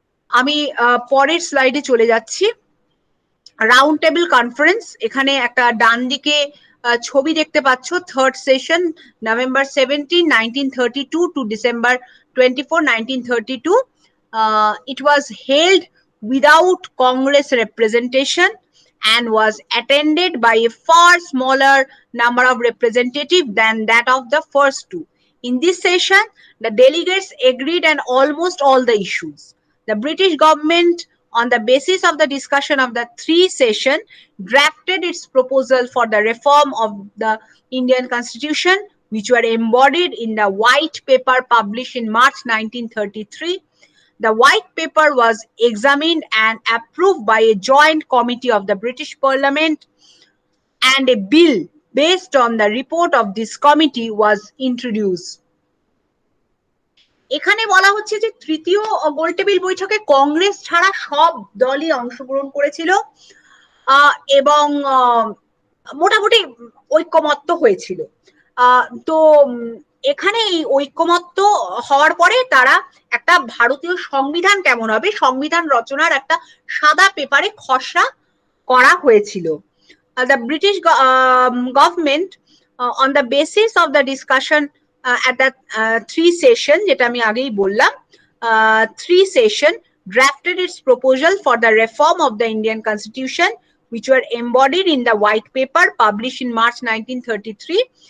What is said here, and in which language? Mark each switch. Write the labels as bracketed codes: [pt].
[bn] আমি পরের স্লাইডে চলে যাচ্ছি। রাউন্ড টেবিল কনফারেন্স, এখানে একটা ডান দিকে ছবি দেখতে পাচ্ছ, third session [en] November 17, 1932 to December 24, 1932. It was held without Congress representation and was attended by a far smaller number of representatives than that of the first two. In this session, the delegates agreed on almost all the issues. The British government, on the basis of the discussion of the three session, drafted its proposal for the reform of the Indian Constitution, which were embodied in the white paper published in March 1933. The white paper was examined and approved by a joint committee of the British Parliament, and a bill based on the report of this committee was introduced. [bn] এখানে বলা হচ্ছে যে তৃতীয় গোলটেবিল বৈঠকে কংগ্রেস ছাড়া সব দলই অংশগ্রহণ করেছিল এবং মোটামুটি ঐক্যমত্য হয়েছিল। তো এখানে এই ঐক্যমত্য হওয়ার পরে তারা একটা ভারতীয় সংবিধান কেমন হবে, সংবিধান রচনার একটা সাদা পেপারে খসড়া করা হয়েছিল। [en] The British government, on the basis of the discussion at the three session, [bn] যেটা আমি আগেই বললাম, [en] three session drafted its proposal for the reform of the Indian Constitution, which were embodied in the white paper published in March 1933.